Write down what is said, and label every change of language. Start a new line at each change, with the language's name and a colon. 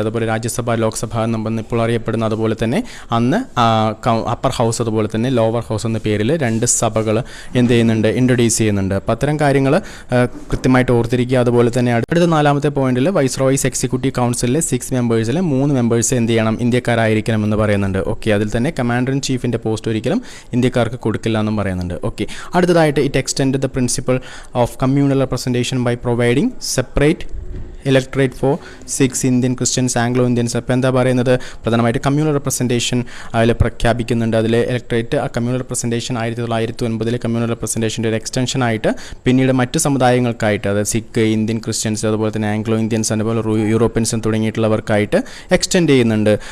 Malayalam: അതുപോലെ രാജ്യസഭ, ലോക്സഭ എന്ന് ഇപ്പോൾ അറിയപ്പെടുന്ന, അതുപോലെ തന്നെ അന്ന് അപ്പർ ഹൗസ് അതുപോലെ തന്നെ ലോവർ ഹൗസ് എന്ന പേരിൽ 2 സഭകൾ എന്ത് ചെയ്യുന്നുണ്ട്, ഇൻട്രൊഡ്യൂസ് ചെയ്യുന്നുണ്ട്. അപ്പോൾ അത്തരം കാര്യങ്ങൾ കൃത്യമായിട്ട് ഓർത്തിരിക്കുക. അതുപോലെ തന്നെ അടുത്ത 4ാമത്തെ പോയിന്റിൽ വൈസ്രോയ്സ് എക്സിക്യൂട്ടീവ് കൗൺസിലിലെ 6 മെമ്പേഴ്സിലെ 3 മെമ്പേഴ്സ് എന്ത് ചെയ്യണം, ഇന്ത്യക്കാരായിരിക്കണം എന്ന് പറയുന്നുണ്ട്. ഓക്കെ, അതിൽ തന്നെ കമാൻഡർ ഇൻ ചീഫിൻ്റെ പോസ്റ്റ് ഒരിക്കലും ഇന്ത്യക്കാർക്ക് കൊടുക്കില്ല എന്നും പറയുന്നുണ്ട്. ഓക്കെ, അടുത്തതായിട്ട്
English: extended the principle of communal representation by providing separate electorate for 6 Indian Christians Anglo Indians.
Malayalam: അപ്പോൾ എന്താ പറയുന്നത്, പ്രധാനമായിട്ട് കമ്മ്യൂണൽ റെപ്രസെൻറ്റേഷൻ അതിൽ പ്രഖ്യാപിക്കുന്നുണ്ട്. അതിൽ ഇലക്ട്രേറ്റ് കമ്മ്യൂണൽ റെപ്രസെൻറ്റേഷൻ 1909 കമ്മ്യൂണൽ റെപ്രസെൻറ്റേഷൻ്റെ ഒരു എക്സ്റ്റൻഷനായിട്ട് പിന്നീട് മറ്റ് സമുദായങ്ങൾക്കായിട്ട്, അതായത് സിഖ്, ഇന്ത്യൻ ക്രിസ്ത്യൻസ്, അതുപോലെ തന്നെ ആംഗ്ലോ ഇന്ത്യൻസ്, അതുപോലെ യൂറോപ്യൻസും തുടങ്ങിയിട്ടുള്ളവർക്കായിട്ട് എക്സ്റ്റെൻഡ് ചെയ്യുന്നുണ്ട്.